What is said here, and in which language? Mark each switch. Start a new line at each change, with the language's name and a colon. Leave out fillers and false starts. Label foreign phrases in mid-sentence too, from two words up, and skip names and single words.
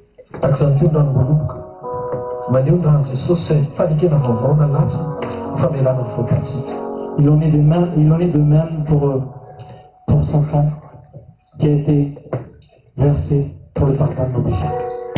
Malagasy: Akizany koa rano voaloboka maneho ny rahan'i Jesosy say fanekena vaovao na lasa famelana ny voakatsika.
French: Il en est de même pour son sang qui a été versé pour le pardon de nos péchés.